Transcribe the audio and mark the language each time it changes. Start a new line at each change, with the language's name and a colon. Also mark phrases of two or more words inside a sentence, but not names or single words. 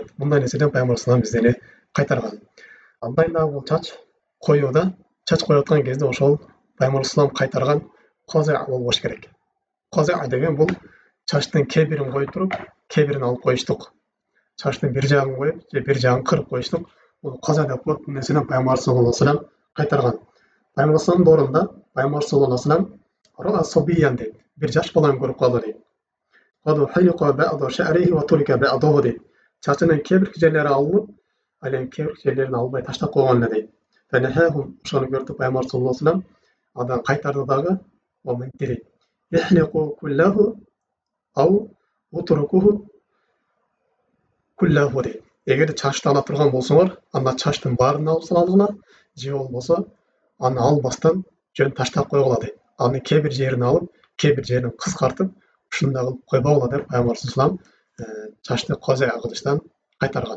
Kyrgyz: Мындай нерседен Пайгамбар салам биздени кайтарган. Андай дагы бул чач коюуда, чач коюп аткан кезде ошол Пайгамбар салам кайтарган коза болбош керек. Коза деген бул чачтын кебирин коюп туруп, кебирин алып коюштук. Чачтын бир жагын коюп, же бир жагын кырып коюштук. Бул коза деп коет. Бул нерседен Пайгамбар
Arabic: صلى الله عليه وسلم
Kyrgyz: кайтарган. Пайгамбар салам доорунда Пайгамбар
Arabic: صلى الله عليه وسلم رأى صبيا
Kyrgyz: дейт. Бир жаш баланы көрүп калды дейт.
Arabic: قد حلق بعض شعره وترك بعضه дейт.
Kyrgyz: Чачынын кебир жерлери алынып, ал эми кебир жерлерин албай таштап койгон эле дейт. Ошону көрүп Пайгамбар
Arabic: صلى الله عليه وسلم
Kyrgyz: андан кайтарды дагы, дейт.
Arabic: احلقه كله أو اتركه كله дейт.
Kyrgyz: Эгер чачты ала турган болсоңор, анда чачтын баарын алып салгыла, же болбосо аны албастан жөн таштап койгула дейт. Аны кебир жерин алып, кебир жерин кыскартып, ушундай кылып койбогула деп Пайгамбар салам чачты коза кылыштан кайтарган.